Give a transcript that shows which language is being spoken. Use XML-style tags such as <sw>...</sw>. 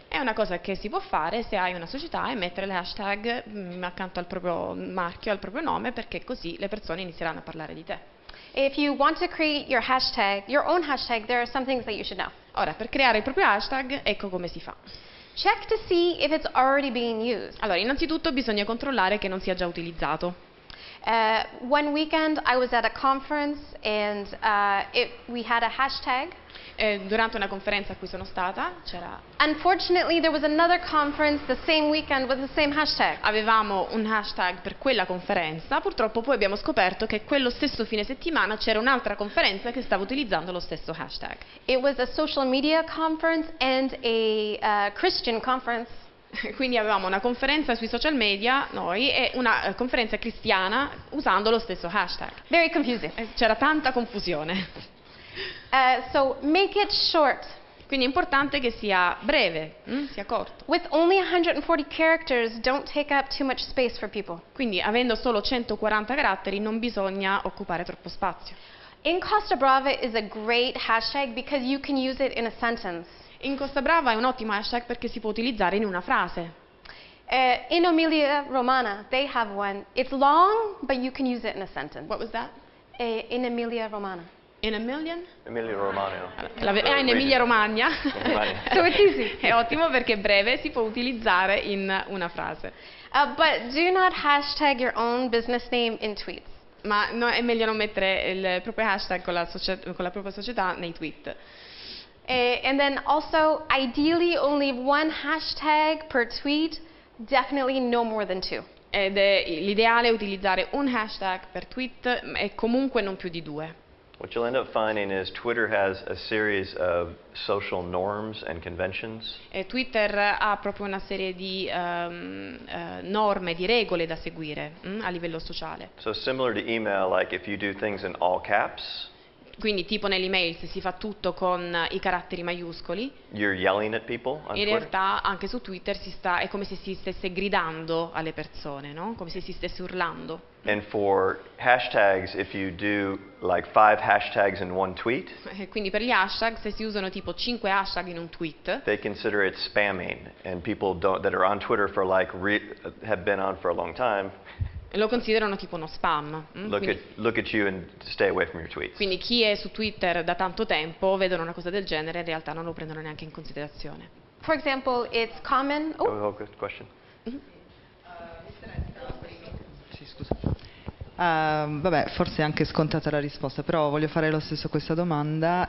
<it>È una cosa che si può fare se hai una società e mettere le hashtag accanto al proprio marchio, al proprio nome, perché così le persone inizieranno a parlare di te.</it> <en>If you want to create your own hashtag, there are some things that you should know.</en> <it>Ora, per creare il proprio hashtag, ecco come si fa.</it> <en>Check to see if it's already being used.</en> <it>Allora, innanzitutto bisogna controllare che non sia già utilizzato.</it> <en>One weekend I was at a conference and we had a hashtag.</en> <it>Durante una conferenza a cui sono stata,</it> <en>Unfortunately, there was another conference the same weekend with the same hashtag.</en> <it>avevamo un hashtag per quella conferenza, purtroppo poi abbiamo scoperto che quello stesso fine settimana c'era un'altra conferenza che stava utilizzando lo stesso hashtag.</it> <en>It was a social media conference and a Christian conference.</en> <it>Quindi avevamo una conferenza sui social media, noi, e una conferenza cristiana usando lo stesso hashtag.</it> <en>Very confusing.</en> <it>C'era tanta confusione.</it> <en>So make it short.</en> <it>Quindi è importante che sia breve, sia corto.</it> <en>With only 140 characters, don't take up too much space for people.</en> <it>Quindi avendo solo 140 caratteri non bisogna occupare troppo spazio.</it> <en>In Costa Brava is a great hashtag because you can use it in a sentence.</en> <it>In Costa Brava è un ottimo hashtag perché si può utilizzare in una frase.</it> <en>In Emilia Romagna, they have one. It's long, but you can use it in a sentence. What was that? In Emilia Romagna. In a million? Emilia Romagna. In Emilia Romagna. So it's easy.</en> <it>È ottimo perché è breve, si può utilizzare in una frase.</it> <en>But do not hashtag your own business name in tweets.</en> <it>Ma è meglio non mettere il proprio hashtag con la propria società nei tweet.</it> <en>And then also, ideally, only one hashtag per tweet, definitely no more than two.</en> <it>Ed l'ideale è utilizzare un hashtag per tweet e comunque non più di 2.</it> <en>What you'll end up finding is Twitter has a series of social norms and conventions.</en> <it>E Twitter ha proprio una serie di norme, di regole da seguire a livello sociale.</it> <en>So similar to email, like if you do things in all caps,</en> <it>Quindi tipo nell'email se si fa tutto con i caratteri maiuscoli,</it> <en>you're yelling at people on</en> <it>in</it> <en>Twitter.</en> <it>realtà anche su Twitter è come se si stesse gridando alle persone, no? Come se si stesse urlando.</it> <en>And for hashtags, if you do like 5 hashtags in one tweet,</en> <it>Quindi per gli hashtag, se si usano tipo 5 hashtag in un tweet,</it> <en>they consider it spamming, and people that are on Twitter for like have been on for a long time</en> <it>lo considerano tipo uno spam.</it> <en>look at you and stay away from your tweets.</en> <it>Quindi chi è su Twitter da tanto tempo vedono una cosa del genere e in realtà non lo prendono neanche in considerazione.</it> <en>For example, it's common. Good question.</en> <it>Sì, scusa. Vabbè, forse è anche scontata la risposta, però voglio fare lo stesso questa domanda.</it>